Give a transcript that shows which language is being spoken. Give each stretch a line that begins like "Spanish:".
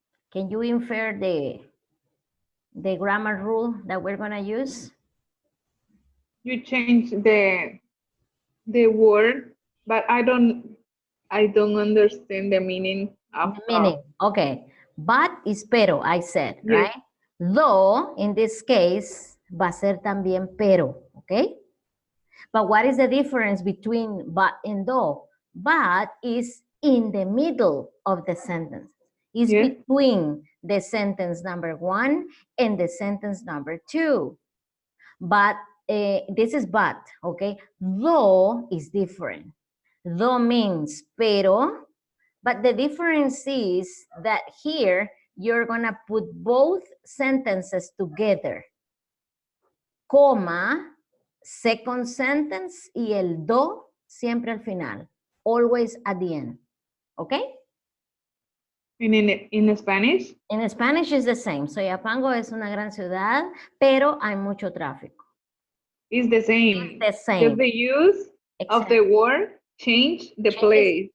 English: Can you infer the grammar rule that we're going to use? You change the word, but I don't understand the meaning of the meaning. Okay, but is pero, I said, right? Though, in this case,
Spanish: va a ser también pero, okay?
English: But what is the difference between but and though? But is in the middle of the sentence. Is between the sentence number one and the sentence number two. But this is but, okay? Though is different. Though means pero, but the difference is that here you're gonna put both sentences together.
Spanish: Coma,
English: second sentence,
Spanish: y el do siempre al final.
English: Always at the end. Okay? And in Spanish? In Spanish is the same.
Spanish: Soyapango es una gran ciudad, pero hay mucho tráfico.
English: It's the same. It's the same. Just the use of the word change the place.